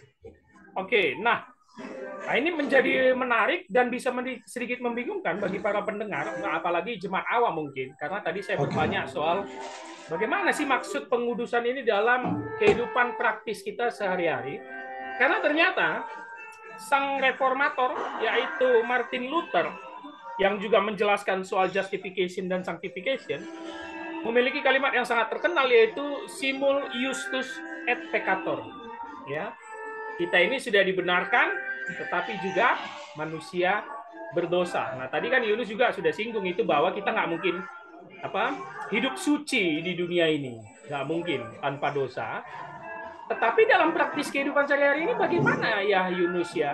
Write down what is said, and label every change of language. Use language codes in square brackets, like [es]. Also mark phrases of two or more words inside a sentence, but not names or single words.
[id] Oke, nah ini menjadi menarik dan bisa sedikit membingungkan bagi para pendengar, apalagi jemaat awam mungkin, karena tadi saya bertanya soal bagaimana sih maksud pengudusan ini dalam kehidupan praktis kita sehari-hari. Karena ternyata sang reformator, yaitu Martin Luther, yang juga menjelaskan soal justification dan sanctification, memiliki kalimat yang sangat terkenal, yaitu [la] simul justus et peccator. [id] Ya, kita ini sudah dibenarkan, tetapi juga manusia berdosa. Nah, tadi kan Yunus juga sudah singgung itu bahwa kita nggak mungkin hidup suci di dunia ini, nggak mungkin tanpa dosa. Tetapi dalam praktis kehidupan sehari-hari ini bagaimana ya Yunus ya?